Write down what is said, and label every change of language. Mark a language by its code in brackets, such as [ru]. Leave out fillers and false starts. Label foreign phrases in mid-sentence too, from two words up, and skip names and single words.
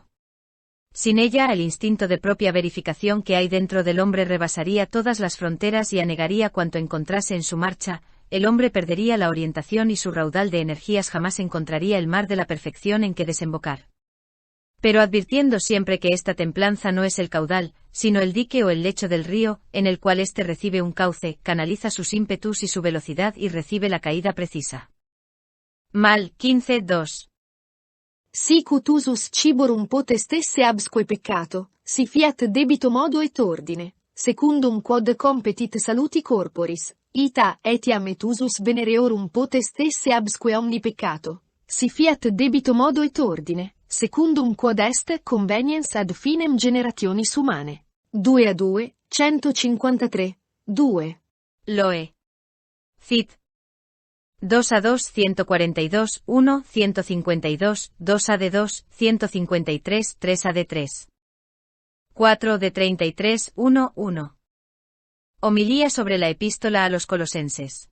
[es] Sin ella, el instinto de propia verificación que hay dentro del hombre rebasaría todas las fronteras y anegaría cuanto encontrase en su marcha, el hombre perdería la orientación y su raudal de energías jamás encontraría el mar de la perfección en que desembocar. Pero advirtiendo siempre que esta templanza no es el caudal, sino el dique o el lecho del río, en el cual éste recibe un cauce, canaliza sus ímpetus y su velocidad y recibe la caída precisa. Mal 15:2. [la] Sic ut usus ciborum potestesse absque peccato, si fiat debito modo et ordine, secundum quod competit saluti corporis, ita etiam et usus venereorum potestesse absque omni peccato, si fiat debito modo et ordine, secundum quod est conveniens ad finem generationis humane. 2 153, 2. Loe. Cit. 2:2 142, 1, 152, 2:2, 153, 3:3. 4:33, 1, 1. [es] Homilía sobre la epístola a los colosenses.